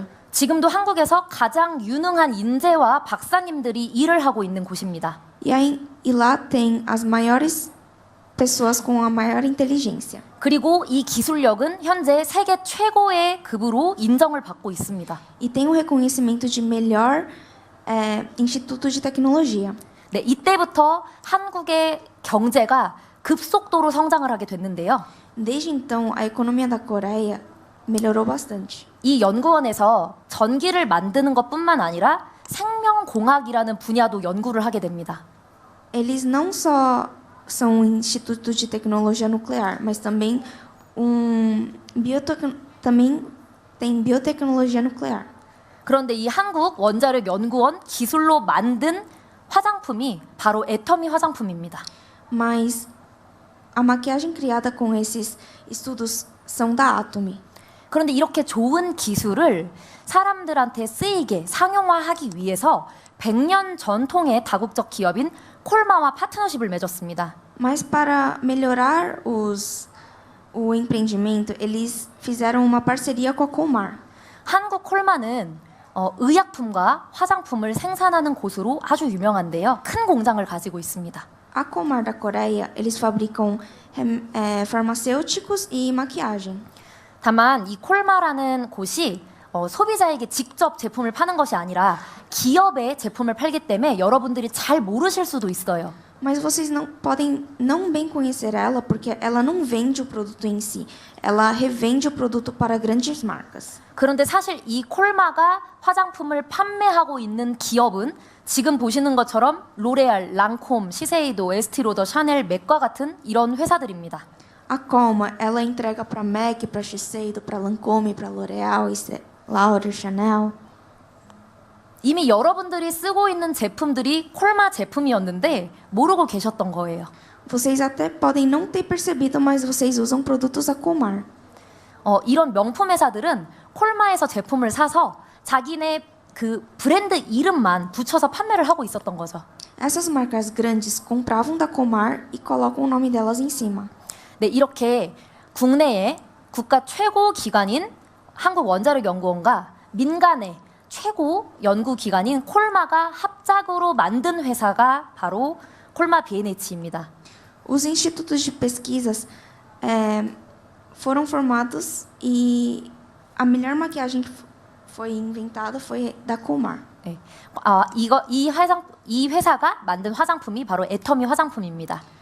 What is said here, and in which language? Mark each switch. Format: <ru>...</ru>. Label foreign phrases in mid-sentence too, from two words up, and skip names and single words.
<ko>지금도 한국에서 가장 유능한 인재와 박사님들이 일을 하고 있는 곳입니다.</ko> <pt>E lá tem as maiores pessoas com a maior inteligência.</pt> <ko>그리고 이 기술력은 현재 세계 최고의 급으로 인정을 받고 있습니다.</ko> <pt>E tem o reconhecimento de melhor instituto de tecnologia.</pt> <ko>네, 이때부터 한국의 경제가 급속도로 성장을 하게 됐는데요.</ko> <pt>Desde então, a economia da Coreia melhorou bastante.</pt> <ko>이 연구원에서 전기를 만드는 것뿐만 아니라 생명공학이라는 분야도 연구를 하게 됩니다.</ko> <pt>Eles não só são um instituto de tecnologia nuclear, mas também também tem biotecnologia nuclear.</pt> <ko>그런데 이 한국원자력연구원 기술로 만든 화장품이 바로 애터미 화장품입니다.</ko> <pt>Mas a maquiagem criada com esses estudos são da Atomy.</pt> <ko>그런데 이렇게 좋은 기술을 사람들한테 쓰이게 상용화하기 위해서 100년 전통의 다국적 기업인 콜마와 파트너십을 맺었습니다.</ko> <pt>Mas para melhorar o empreendimento, eles fizeram uma parceria com a Colmar.</pt> <ko>한국 콜마는 의약품과 화장품을 생산하는 곳으로 아주 유명한데요. 큰 공장을 가지고 있습니다.</ko> <pt>A Colmar da Coreia, eles fabricam farmacêuticos e maquiagem.</pt> <ko>다만 이 콜마라는 곳이 소비자에게 직접 제품을 파는 것이 아니라 기업의 제품을 팔기 때문에 여러분들이 잘 모르실 수도 있어요.</ko> <pt>Mas vocês podem não bem conhecer ela porque ela não vende o produto em si. Ela revende o produto para grandes marcas.</pt> <ko>그런데 사실 이 콜마가 화장품을 판매하고 있는 기업은 지금 보시는 것처럼 로레알, 랑콤, 시세이도, 에스티로더, 샤넬, 맥과 같은 이런 회사들입니다.</ko> <pt>A Colmar, ela entrega para MAC, para Shiseido, para Lancôme, para L'Oréal, Laura, Chanel.</pt> <ko>이미 여러분들이 쓰고 있는 제품들이 콜마 제품이었는데 모르고 계셨던 거예요.</ko> <pt>Vocês até podem não ter percebido, mas vocês usam produtos da Colmar.</pt> <ko>이런 명품 회사들은 콜마에서 제품을 사서 자기네 그 브랜드 이름만 붙여서 판매를 하고 있었던 거죠.</ko> <pt>Essas marcas grandes compravam da Colmar e colocam o nome delas em cima.</pt> <ko>네, 이렇게 국내의 국가 최고 기관인 한국원자력연구원과 민간의 최고 연구기관인 콜마가 합작으로 만든 회사가 바로 콜마 B&H입니다.</ko> <pt>Os institutos de pesquisas foram formados e a melhor maquiagem que foi inventada foi da Colmar.</pt> <ko>네. 이 회사가 만든 화장품이 바로 애터미 화장품입니다.</ko>